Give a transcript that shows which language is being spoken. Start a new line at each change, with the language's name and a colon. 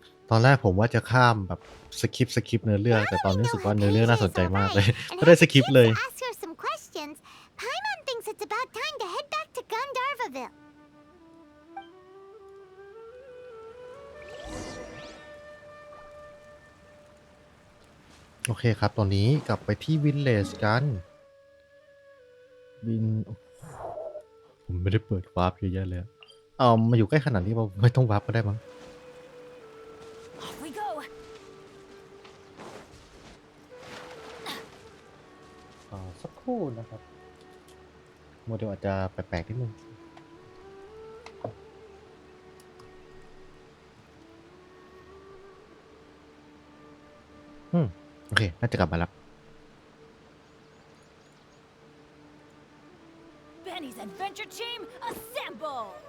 Thai: ตอนแรกผมว่าจะข้ามแบบสคิปเนื้อเรื่องแต่ตอนนี้รู้สึกว่าเนื้อเรื่องน่าสนใจมากเลย ก็ได้สคิปเลย
English: Ask her some questions. Paimon thinks it's about time to head back to Gandharvaville.
Thai: โอเคครับตอนนี้กลับไปที่วินเลจกันผมไม่ได้เปิดวาร์ปเยอะแยะเลยมาอยู่ใกล้ขนาดนี้เราไม่ต้องวาร์ปก็ได้มั้ง
English: Off we go.
Thai: สักครู่นะครับโมเดลอาจจะแปลกๆนิดนึงโอเคน่าจะกลับมาแล้ว
English: Benny's adventure team, assemble!